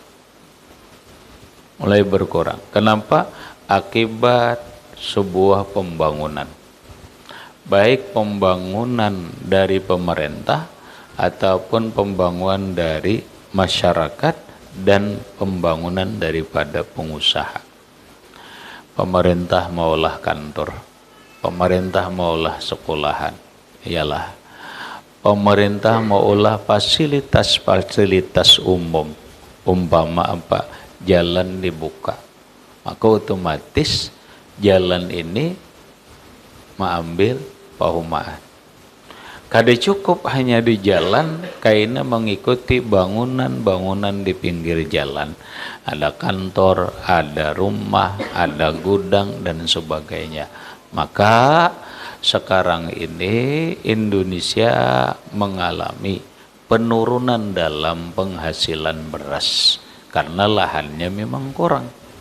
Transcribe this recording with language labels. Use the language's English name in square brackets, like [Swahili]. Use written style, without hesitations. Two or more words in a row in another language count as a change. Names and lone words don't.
[Indonesian] Mulai berkurang. Kenapa? Akibat sebuah pembangunan. Baik pembangunan dari pemerintah ataupun pembangunan dari masyarakat dan pembangunan daripada pengusaha. [Banjar] Pemerintah maulah kantor, pemerintah maulah sekolahan, iyalah. Pemerintah maulah fasilitas-fasilitas umum, umpama apa? Jalan dibuka. Maka otomatis jalan ini mengambil pahumaan. Kada cukup hanya di jalan, kaina mengikuti bangunan-bangunan di pinggir jalan. [Indonesian] Ada kantor, ada rumah, ada gudang, dan sebagainya. Maka sekarang ini Indonesia mengalami penurunan dalam penghasilan beras karena lahannya memang kurang.